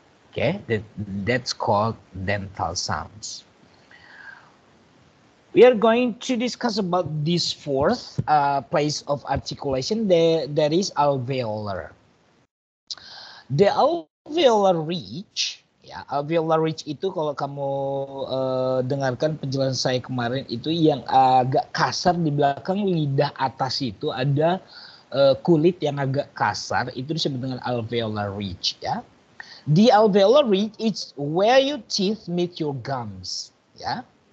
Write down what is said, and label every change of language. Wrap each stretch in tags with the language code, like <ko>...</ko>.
<en>Okay, that's called dental sounds. We are going to discuss about this fourth place of articulation. There is alveolar.</en> <id>The alveolar ridge, ya, alveolar ridge itu kalau kamu dengarkan penjelasan saya kemarin itu yang agak kasar di belakang lidah atas itu ada kulit yang agak kasar, itu disebut dengan alveolar ridge, ya.</id> <en>The alveolar ridge is where your teeth meet your gums, ya.</en>